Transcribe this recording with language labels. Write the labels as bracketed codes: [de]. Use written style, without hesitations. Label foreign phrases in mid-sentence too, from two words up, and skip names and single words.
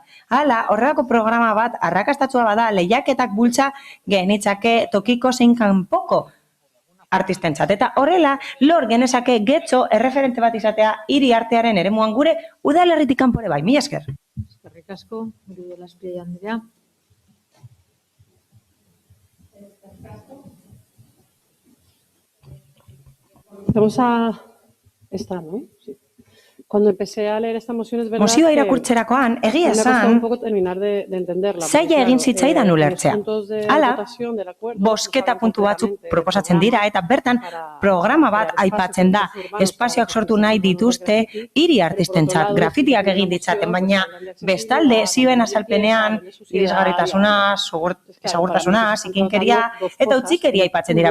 [eu] Hala, horrelako programa bat arrakastatsua bada lehiaketak bultza genitzake tokiko zein kanpoko artistentzat. Eta horrela, lor genezake getxo erreferente bat izatea hiri artearen eremuan gure udalerritik kanpore bai. Mila esker. Eskerrik asko, Bide Laspria andrea. [es] Vamos a... Está, ¿no? Sí. Cuando empecé a leer esta moción es verdad [eu] Mozioa [es] que [eu] irakurtzerakoan, egia [es] me ha costado un [eu] esan, [es] poco terminar de entenderla. porque, [eu] zaila egin zitzaidan [es] los [eu] ulertzea. [es] puntos de [eu] Hala, [es] votación del acuerdo [eu] bosketa puntu batzuk proposatzen dira eta bertan programa bat aipatzen da. Espazioak sortu nahi dituzte hiri artistentzat, grafitiak egin ditzaten, baina bestalde zioen azalpenean irisgarritasuna, segurtasuna, zikinkeria eta utzikeria aipatzen dira.